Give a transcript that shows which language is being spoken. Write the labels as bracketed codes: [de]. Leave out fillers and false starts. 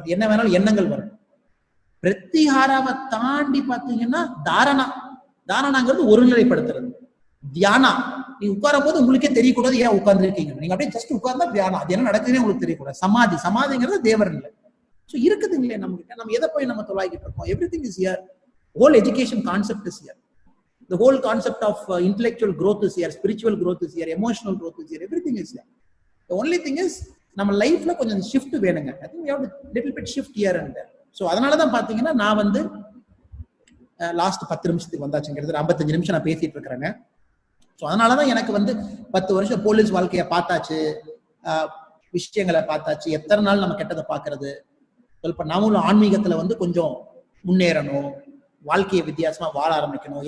[ta] But என்ன வேணாலும் எண்ணங்கள் வரும். பிரத்திகாராவை தாண்டி பாத்தீங்கன்னா தாரணாங்கிறது ஒருநிலைப்படுத்துறது. தியானா, நீங்க உட்காரும் போது உங்களுக்கே தெரியக்கூடாது ஏன் உட்கார்ந்து இருக்கீங்க, நீங்க அப்படியே ஜஸ்ட் உட்கார்ந்தா தியானம், அது என்ன நடக்குதுன்னு உங்களுக்கு தெரியக்கூடாது. சமாதிங்கிறது தேவர் இல்லை. ஸோ இருக்குதுங்களே நம்ம கிட்ட, நம்ம எதை போய் நம்ம தொலைக்கிட்டு இருக்கோம். [en] Everything is here. Whole education concept is here. The whole concept of intellectual growth is here, spiritual growth is here, emotional growth is here, everything is here. The only thing is [ta] நம்ம லைஃப்ல கொஞ்சம் shift வேணுங்க. [en] I think we have to little bit shift here and there. [ta] So அதனாலதான் பாத்தீங்கன்னா நான் வந்து last 10 நிமிஷத்துக்கு வந்தாச்சுங்கிறது 55 நிமிஷம் நான் பேசிட்டு இருக்கிறேங்க. ஸோ அதனாலதான் எனக்கு வந்து 10 வருஷம் போலீஸ் வாழ்க்கைய பார்த்தாச்சு, விஷயங்களை பார்த்தாச்சு. எத்தனை நாள் நம்ம கெட்டதை பாக்குறது. இப்ப நாமளும் ஆன்மீகத்துல வந்து கொஞ்சம் முன்னேறணும், வாழ்க்கையை வித்தியாசமா வாழ ஆரம்பிக்கணும்.